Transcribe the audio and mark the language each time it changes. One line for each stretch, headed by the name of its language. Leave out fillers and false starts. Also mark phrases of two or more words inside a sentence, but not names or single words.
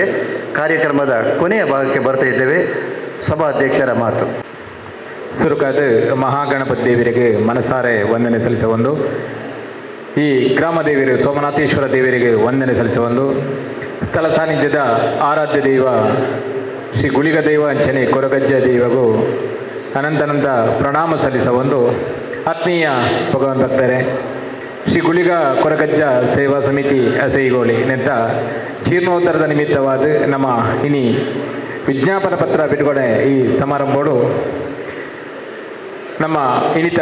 Kannada: ಕಾರ್ಯಕ್ರಮದ ಕೊನೆಯ ಭಾಗಕ್ಕೆ ಬರ್ತಾ ಇದ್ದೇವೆ. ಸಭಾಧ್ಯಕ್ಷರ ಮಾತು. ಸುರುಕಾದ ಮಹಾಗಣಪತಿ ದೇವರಿಗೆ ಮನಸಾರೆ ವಂದನೆ ಸಲ್ಲಿಸುವುದು. ಈ ಗ್ರಾಮ ದೇವಿಯರು ಸೋಮನಾಥೇಶ್ವರ ದೇವರಿಗೆ ವಂದನೆ ಸಲ್ಲಿಸುವುದು. ಸ್ಥಳ ಸಾನ್ನಿಧ್ಯದ ಆರಾಧ್ಯ ದೈವ ಶ್ರೀ ಗುಳಿಗ ದೈವ ಅಂಚನೆ ಕೊರಗಜ್ಜ ದೈವಗೂ ಅನಂತ ಪ್ರಣಾಮ ಸಲ್ಲಿಸುವುದು. ಆತ್ಮೀಯ ಭಗವಾನ್ ಭಕ್ತರೇ, ಶ್ರೀ ಗುಳಿಗ ಕೊರಗಜ್ಜ ಸೇವಾ ಸಮಿತಿ ಅಸೈಗೋಳಿ ನೆಂತ ಜೀರ್ಣೋದ್ಧಾರದ ನಿಮಿತ್ತವಾದ ನಮ್ಮ ಇನಿ ವಿಜ್ಞಾಪನ ಪತ್ರ ಬಿಡುಗಡೆ ಈ ಸಮಾರಂಭಗಳು ನಮ್ಮ ಇನಿತ